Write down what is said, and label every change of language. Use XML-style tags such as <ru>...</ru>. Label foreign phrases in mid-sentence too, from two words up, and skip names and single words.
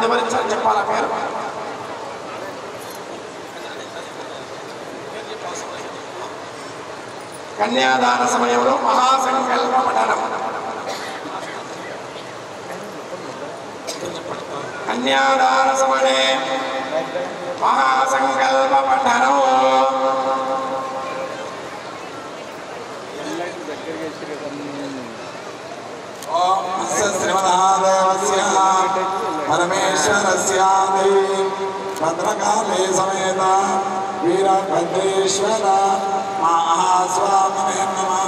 <te>మరి చెప్పాలా పేరు కన్యాదాన సమయంలో మహాసంకల్ప పఠనం.</te> <sa>కన్యాదాన సమయే మహాసంకల్ప పఠనం. ओम श्रीमहादेवस्य परमेश्वरस्य भद्रकाले समेत वीरभद्रेश्वर महास्वामिने नमः.</sa>